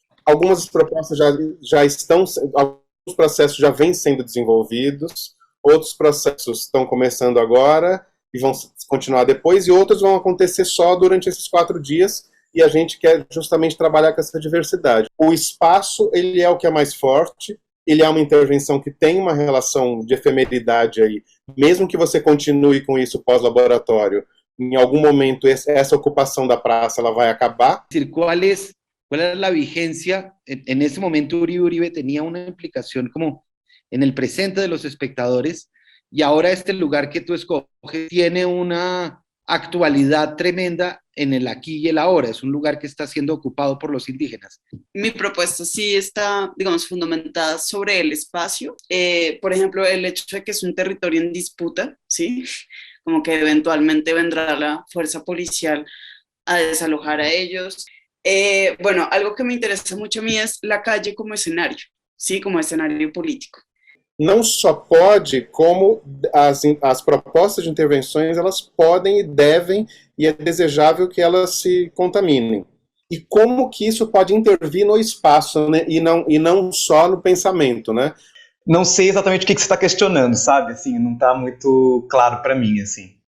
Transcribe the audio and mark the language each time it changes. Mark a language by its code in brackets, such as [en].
[pt] Algumas propostas já estão, alguns processos já vêm sendo desenvolvidos, outros processos estão começando agora e vão continuar depois, e outros vão acontecer só durante esses 4 dias, e a gente quer justamente trabalhar com essa diversidade. O espaço, ele é o que é mais forte, ele é uma intervenção que tem uma relação de efemeridade aí, mesmo que você continue com isso pós-laboratório, em algum momento essa ocupação da praça ela vai acabar. [es] ¿Cuál era la vigencia? En ese momento Uribe tenía una implicación como en el presente de los espectadores, y ahora este lugar que tú escoges tiene una actualidad tremenda en el aquí y el ahora. Es un lugar que está siendo ocupado por los indígenas. Mi propuesta sí está, digamos, fundamentada sobre el espacio. Por ejemplo, el hecho de que es un territorio en disputa, ¿sí? Como que eventualmente vendrá la fuerza policial a desalojar a ellos. Bueno, algo que me interesa mucho a mí es la calle como escenario, ¿sí? Como escenario político. [pt] Não só pode, como as propostas de intervenções, elas podem e devem, e é desejável que elas se contaminem. E como que isso pode intervir no espaço, né? e não só no pensamento, né? Não sei exatamente o que você está questionando, sabe? Assim, não está muito claro para mim, assim.